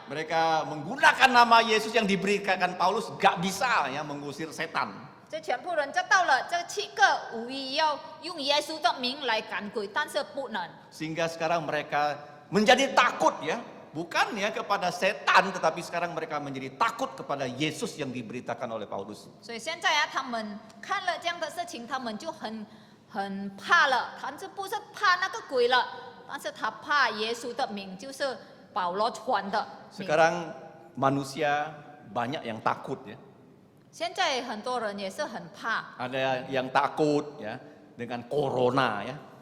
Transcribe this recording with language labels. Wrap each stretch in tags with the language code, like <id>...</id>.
<id>Mereka menggunakan nama Yesus yang diberikan Paulus, gak bisa ya mengusir setan.</id> <zh>这全部人知道了，这7个巫医要用耶稣的名来赶鬼，但是不能。</zh> <id>Sehingga sekarang mereka menjadi takut ya, bukan ya kepada setan, tetapi sekarang mereka menjadi takut kepada Yesus yang diberitakan oleh Paulus.</id> <zh>所以现在啊，他们看了这样的事情，他们就很怕了。他这不是怕那个鬼了，但是他怕耶稣的名，就是保罗传的名。</zh> <id>Sekarang manusia banyak yang takut ya.</id> <zh>现在很多人也是很怕，</zh> <id>Ada yang takut ya dengan corona ya.</id>